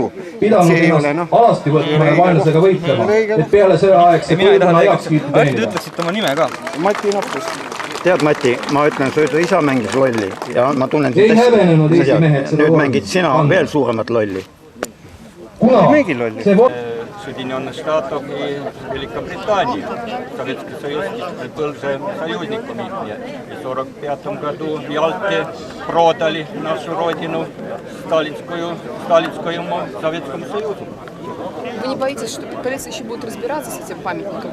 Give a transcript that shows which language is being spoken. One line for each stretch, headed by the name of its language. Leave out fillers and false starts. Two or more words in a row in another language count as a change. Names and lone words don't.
Estonian: Pidanud ennast alasti võtma ja vaenlasega võitlema, et peale sõja aegse põlvkonna heakskiitu teenida. Te ütlesite oma nime ka. Mati Nappus. Tead, Mati, ma ütlen, su isa mängis lolli ja ma tunnen... Ei hävenenud Eesti mehed seda nüüd mängid sina veel suuremat lolli. Kuna see
Russian: Соединенных Штатов и Великобритании. Советский Союз был же союзниками. И в 1945 году в Ялте продали нашу родину Сталинскому Советскому Союзу. Вы не боитесь, что полиция еще будет разбираться с этим памятником?